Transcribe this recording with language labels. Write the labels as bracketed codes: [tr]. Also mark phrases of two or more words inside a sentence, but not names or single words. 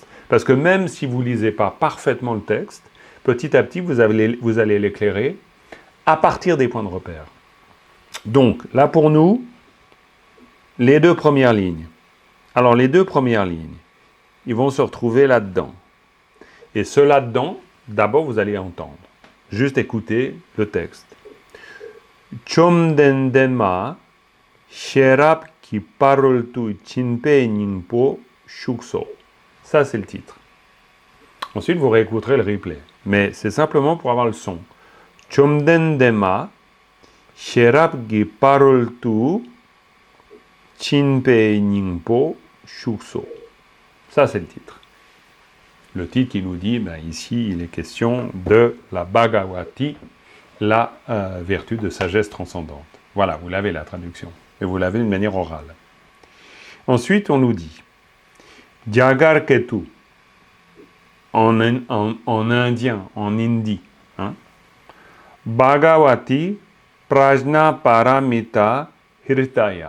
[fr] Parce que même si vous ne lisez pas parfaitement le texte, petit à petit, vous allez l'éclairer à partir des points de repère. Donc, là pour nous, les 2 premières lignes. Alors, les 2 premières lignes, ils vont se retrouver là-dedans. Et ce là-dedans, d'abord, vous allez entendre. Juste écouter le texte. [bo] བཅོམ་ལྡན་འདས་མ་ཤེས་རབ་ཀྱི་ཕ་རོལ་ཏུ་ཕྱིན་པའི་སྙིང་པོ་ཞུགས་སོ. [fr] Ça, c'est le titre. Ensuite, vous réécouterez le replay. Mais c'est simplement pour avoir le son. [bo] བཅོམ་ལྡན་འདས་མ་ཤེས་རབ་ཀྱི་ཕ་རོལ་ཏུ་ཕྱིན་པའི་སྙིང་པོ་ཞུགས་སོ. [fr] Ça, c'est le titre. Le titre qui nous dit, ici, il est question de la Bhagavati, la vertu de sagesse transcendante. Voilà, vous l'avez la traduction. Et vous l'avez d'une manière orale. Ensuite, on nous dit, Jagarketu, en indien, en hindi, [sa] भगवती प्रज्ञा पारमिता हृदय.